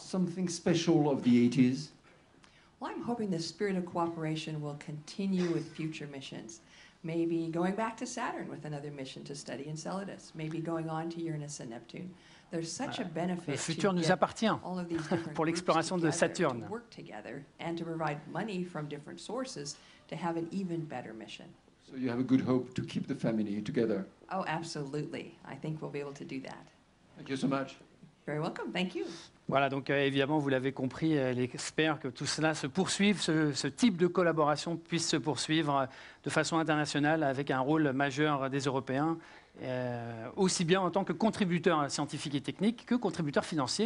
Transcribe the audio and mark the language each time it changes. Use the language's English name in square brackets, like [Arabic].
[English] Something special of the 80s. Well, I'm hoping the spirit of cooperation will continue with future missions. Maybe going back to Saturn with another mission to study Enceladus. Maybe going on to Uranus and Neptune. There's such a benefit [French] le futur nous appartient pour l'exploration de Saturne. [English] To work together and to provide money from different sources to have an even better mission. So you have a good hope to keep the family together. Oh, absolutely. I think we'll be able to do that. Thank you so much. Very welcome. Thank you. [French] Voilà, donc évidemment, vous l'avez compris, elle espère que tout cela se poursuive, ce type de collaboration puisse se poursuivre de façon internationale avec un rôle majeur des Européens, aussi bien en tant que contributeurs scientifiques et techniques que contributeurs financiers.